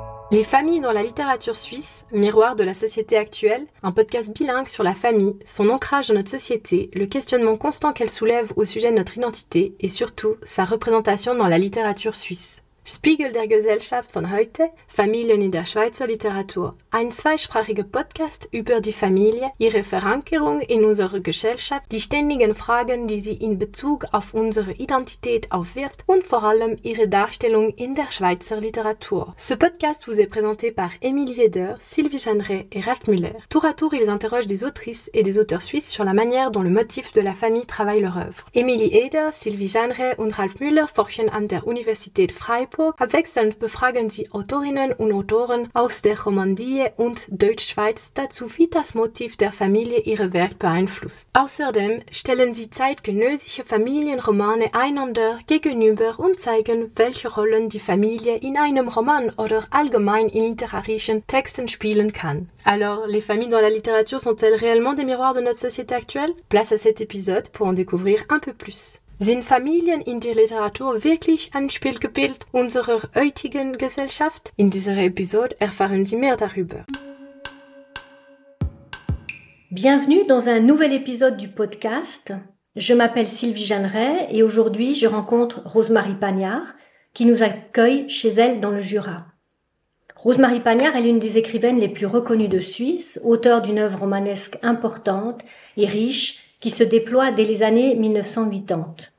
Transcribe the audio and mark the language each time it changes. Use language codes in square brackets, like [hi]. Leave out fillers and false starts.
[fr] Les familles dans la littérature suisse, miroir de la société actuelle, un podcast bilingue sur la famille, son ancrage dans notre société, le questionnement constant qu'elle soulève au sujet de notre identité et surtout sa représentation dans la littérature suisse. [de] Spiegel der Gesellschaft von heute, Familien in der Schweizer Literatur, ein zweisprachiger Podcast über die Familie, ihre Verankerung in unserer Gesellschaft, die ständigen Fragen, die sie in Bezug auf unsere Identität aufwirft und vor allem ihre Darstellung in der Schweizer Literatur. [fr] Ce podcast vous est présenté par Émilie Eder, Sylvie Jeanneret et Ralf Müller. Tour à tour, ils interrogent des autrices et des auteurs suisses sur la manière dont le motif de la famille travaille leur œuvre. [de] Émilie Eder, Sylvie Jeanneret und Ralf Müller forschen an der Universität Freiburg. Abwechselnd befragen sie Autorinnen und Autoren aus der Romandie und Deutschschweiz dazu, wie das Motiv der Familie ihre Werk beeinflusst. Außerdem stellen sie zeitgenössische Familienromane einander gegenüber und zeigen, welche Rollen die Familie in einem Roman oder allgemein in literarischen Texten spielen kann. [fr] Alors, les familles dans la littérature sont-elles réellement des miroirs de notre société actuelle? Place à cet épisode pour en découvrir un peu plus. [de] Sind Familien in der Literatur wirklich ein Spiegelbild unserer heutigen Gesellschaft? In dieser Episode erfahren Sie mehr darüber. [fr] Bienvenue dans un nouvel épisode du podcast. Je m'appelle Sylvie Jeanneret et aujourd'hui je rencontre Rosemarie Pagnard qui nous accueille chez elle dans le Jura. Rosemarie Pagnard est l'une des écrivaines les plus reconnues de Suisse, auteure d'une œuvre romanesque importante et riche qui se déploie dès les années 1980.